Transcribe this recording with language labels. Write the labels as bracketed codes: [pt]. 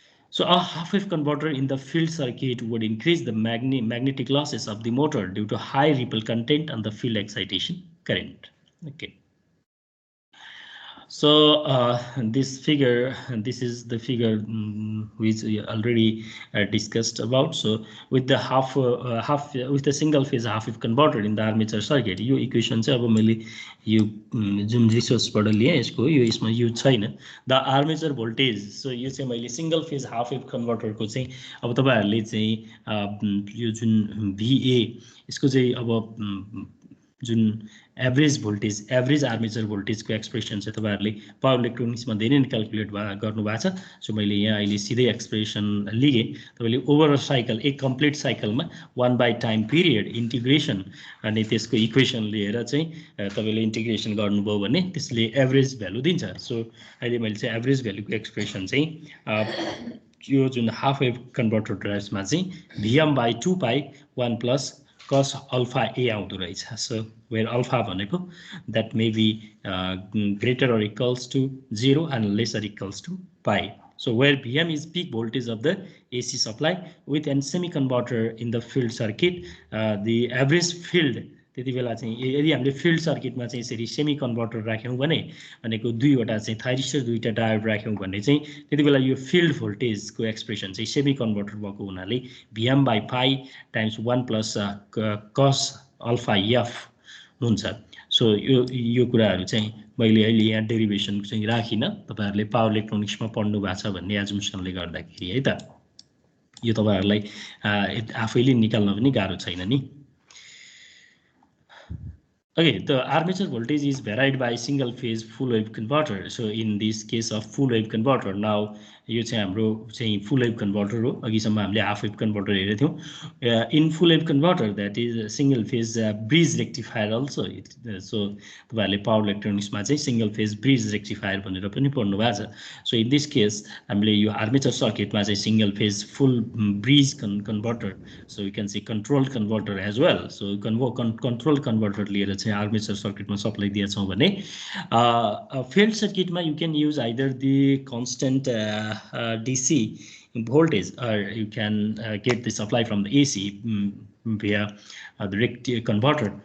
[en] So a half-wave converter in the field circuit would increase the magnetic losses of the motor due to high ripple content and the field excitation current. Okay. So this is the figure which we already discussed about. So with the with the single phase half wave converter in the armature circuit, [ne] यो equation चाहिँ अब मैले यो जुन रिसोर्सबाट लिए यसको यो यसमा युज छैन. [en] The armature voltage. [ne] सो यो चाहिँ मैले सिंगल फेज हाफ वेभ कन्भर्टरको चाहिँ अब तपाईहरुले चाहिँ यो जुन VA यसको चाहिँ अब जुन average voltage, average armature भोल्टेजको expression चाहिँ तपाईहरुले पावर इलेक्ट्रोनिक्समा धेरै नै क्याल्कुलेट गर्नु भएको छ. सो मैले यहाँ अहिले सिधै एक्सप्रेसन लिएँ. तपाईले ओभरअल साइकल, एक कम्प्लिट साइकलमा 1 बाइ टाइम पिरियड इन्टिग्रेसन अनि त्यसको इक्वेसन लिएर चाहिँ तपाईले इन्टिग्रेसन गर्नुभयो भने त्यसले एभरेज भ्यालु दिन्छ. सो अहिले मैले चाहिँ एभरेज भ्यालुको एक्सप्रेसन चाहिँ यो जुन हाफ वेभ कन्भर्टर ड्राइभ्समा चाहिँ Vm by 2 pie 1 plus cos alpha A आउँदो रहेछ. [en] So where alpha भनेको that may be greater or equals to 0 and lesser equals to pi. So where Vm is peak voltage of the AC supply with a semi-converter in the field circuit, the average field [ne] त्यति बेला चाहिँ यदि हामीले field सर्किटमा चाहिँ यसरी semi converter राख्यौं भने भनेको दुईवटा चाहिँ थाइरिस्टर दुईटा डायोड राख्यौं भने चाहिँ त्यति बेला यो फिल्ड भोल्टेजको एक्सप्रेसन चाहिँ सेमी कन्भर्टर भएको हुनाले Vm by pie times 1 plus cos alpha f हुन्छ. सो यो कुराहरु चाहिँ मैले अहिले यहाँ डेरिभेसन चाहिँ राखिन. तपाईहरुले पावर इलेक्ट्रोनिक्समा पढ्नु भएको छ भन्ने एजुम्सनले गर्दाखेरि है त. यो तपाईहरुलाई आफैले निकाल्न पनि गाह्रो छैन नि. [en] Okay, the armature voltage is varied by single phase full wave converter. So in this case of full wave converter, now [ne] यो चाहिँ हाम्रो चाहिँ [en] full wave converter हो. [ne] अघिसम्म हामीले half wave converter हेरेको थियौँ. [en] In full wave converter, that is a single phase bridge rectifier also. [ne] So तपाईँहरूले power electronics मा चाहिँ single phase bridge rectifier भनेर पनि पढ्नु भएको छ. [en] So in this case हामीले यो armature circuit मा चाहिँ single phase full bridge converter, so you can say control converter as well. So control converter [ne] लिएर चाहिँ [en] armature circuit मा supply दिएछौँ भने field circuit मा you can use either the constant DC voltage, or you can get the supply from the AC via the converter.